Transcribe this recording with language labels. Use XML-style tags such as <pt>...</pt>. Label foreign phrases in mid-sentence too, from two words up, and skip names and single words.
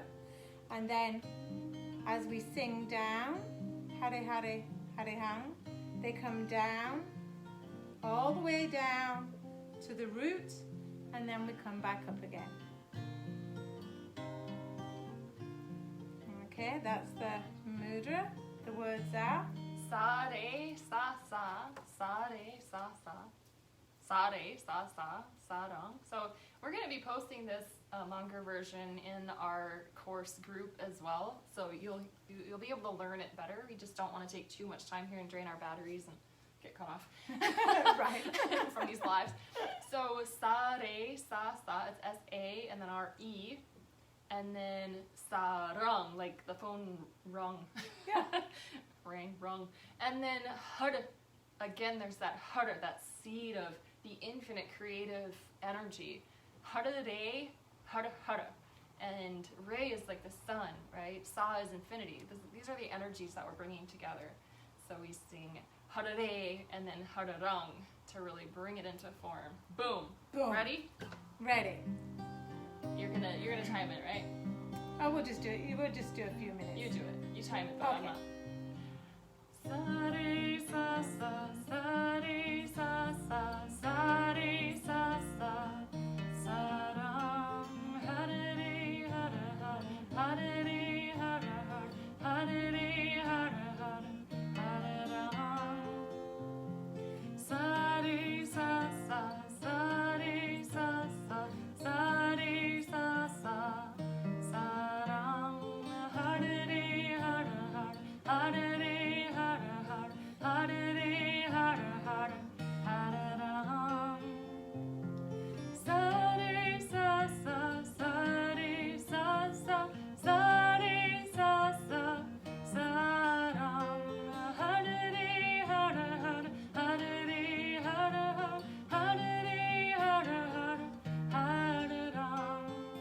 <en>And then as we sing down,</en> <sa>Hare Hare Hare Hang,</sa> <en>they come down, all the way down to the root, and then we come back up again. Okay, that's the mudra. The words are</en> <sa>Sare sa sa, sare sa sa, sare sa sa, sarang.</sa> <en>So we're going to be posting this longer version in our course group as well. So you'll be able to learn it better. We just don't want to take too much time here and drain our batteries and get cut off right from these lives. So</en> <sa>sare sa sa,</sa> <en>it's S-A and then R-E. And then sarang, like the phone rung. Yeah. Rung. And then har, again there's that har, that seed of the infinite creative energy.</en> <sa>Harare, har.</sa> <en>And Re is like the sun, right? Sa is infinity. These are the energies that we're bringing together. So we sing harare and then hararang to really bring it into form. Boom. Boom. Ready? Ready. You're gonna time it, right? Oh, we'll just do it. We'll just do a few minutes. You do it. You time it, though. Okay. I'm not.</en> <sa>Sare sa sa, sare sa sa, sare sa sa, sarang, harare hara hara, harare hara hara, harare hara hara, hararang. Sare sa sa, sare sa sa, sare sa sa, sarang, harare hara hara, harare. Hare Hare Hare Hare Sare sa sa, sare sa sa, sare sa sa, saram. Hare Hare Hare, Hare Hare Hare, Hare Hare Hare Ram.</sa>